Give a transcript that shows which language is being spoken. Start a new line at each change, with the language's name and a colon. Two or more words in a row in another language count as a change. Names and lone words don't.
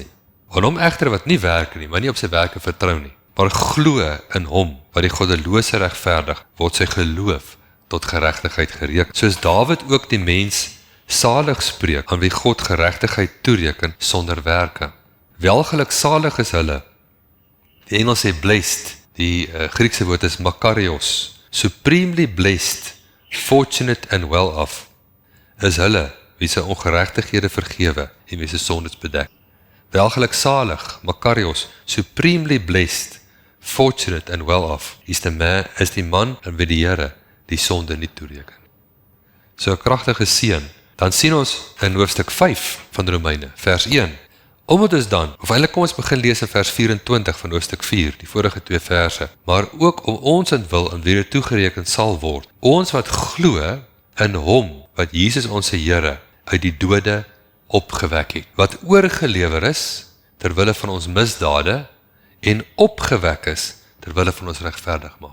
Afrikaans: Aan hom egter wat nie werk nie, maar nie op sy werke vertrou nie, maar glo in hom wat die goddelose regverdig, word sy geloof tot geregtigheid gereken. Soos Dawid ook die mens salig spreek, aan wie God geregtigheid toereken sonder werke. Welgeluksalig is hulle. Die Engels sê blessed, die Griekse woord is makarios.
English: Supremely blessed, fortunate and well off,
Afrikaans: is hulle wie sy ongeregtighede vergewe en wie sy sondes bedek. Welgeluksalig, makarios,
English: supremely blessed, fortunate and well off,
Afrikaans: is die man aan wie die Here die sonde nie toereken. So 'n kragtige seën. Dan sien ons in hoofstuk 5 van Romeine, vers 1. Omdat ons dan, of eintlik kom ons begin lees in vers 24 van hoofstuk 4, die vorige 2 verse, maar ook om ons in wil en weer toegereken sal word, ons wat glo in hom, wat Jesus ons Here uit die dode opgewek het, wat oorgelewer is terwille van ons misdade en opgewek is terwille van ons regverdigmaking.